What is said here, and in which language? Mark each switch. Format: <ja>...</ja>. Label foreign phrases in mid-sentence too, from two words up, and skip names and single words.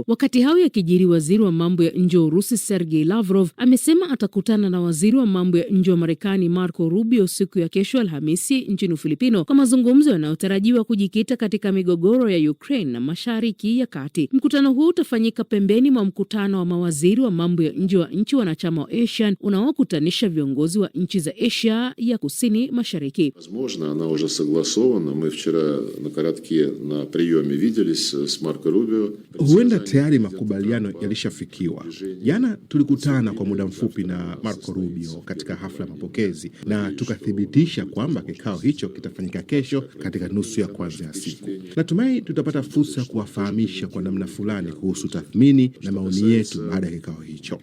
<sw>Wakati hayo yakijiri, waziri wa mambo ya nje wa Urusi Sergei Lavrov amesema atakutana na waziri wa mambo ya nje wa Marekani Marco Rubio siku ya kesho Alhamisi nchini Ufilipino kwa mazungumzo yanayotarajiwa kujikita katika migogoro ya Ukraine na Mashariki ya Kati. Mkutano huu utafanyika pembeni mwa mkutano wa mawaziri wa mambo ya nje wa nchi wanachama wa ASEAN unaokutanisha viongozi wa nchi za Asia ya Kusini Mashariki.</sw> <ru>она уже согласована. Мы вчера на коротке на приеме виделись с Марко Рубио.</ru> <sw>Huenda tayari makubaliano yalishafikiwa. Jana tulikutana kwa muda mfupi na Marco Rubio katika hafla ya mapokezi na tukathibitisha kwamba kikao hicho kitafanyika kesho katika nusu ya kwanza ya siku. Natumai tutapata fursa ya kuwafahamisha kwa namna fulani kuhusu tathmini na maoni yetu baada ya kikao hicho.</sw>